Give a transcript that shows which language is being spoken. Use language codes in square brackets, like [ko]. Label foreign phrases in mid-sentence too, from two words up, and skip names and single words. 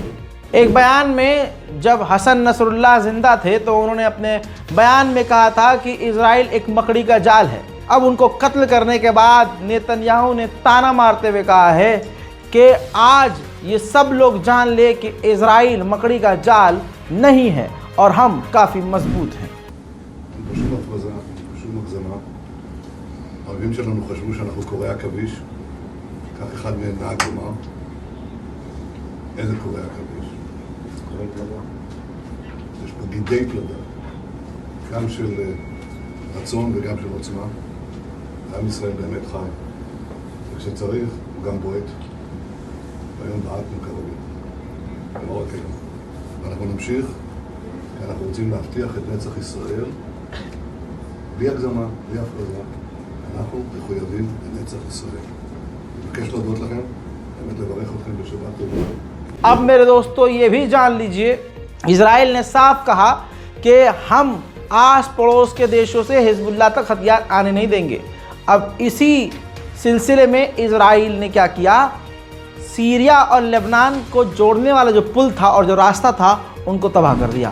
[hi] एक बयान में जब हसन नसरुल्लाह जिंदा थे तो उन्होंने अपने बयान में कहा था कि इजराइल एक मकड़ी का जाल है। अब उनको कत्ल करने के बाद नेतन्याहू ने ताना मारते हुए कहा है कि आज ये सब लोग जान ले कि इजराइल मकड़ी का जाल नहीं है और हम काफ़ी मजबूत हैं। [he] יש פה גידי פלדה, גם של רצון וגם של עוצמה. עם ישראל באמת חי, וכשצריך הוא גם בועט, והיום בעטנו כרגיל, ולא רק היום. ואנחנו נמשיך, כי אנחנו רוצים להבטיח את נצח ישראל, בלי הגזמה, בלי הפרזה. אנחנו מחויבים לנצח ישראל. אני מבקש להודות לכם, באמת לברך אתכם בשבת טובה. [hi] अब मेरे दोस्तों, ये भी जान लीजिए, इजराइल ने साफ कहा कि हम आस पड़ोस के देशों से हिजबुल्लाह तक हथियार आने नहीं देंगे। अब इसी सिलसिले में इजराइल ने क्या किया, सीरिया और लेबनान को जोड़ने वाला जो पुल था और जो रास्ता था उनको तबाह कर दिया।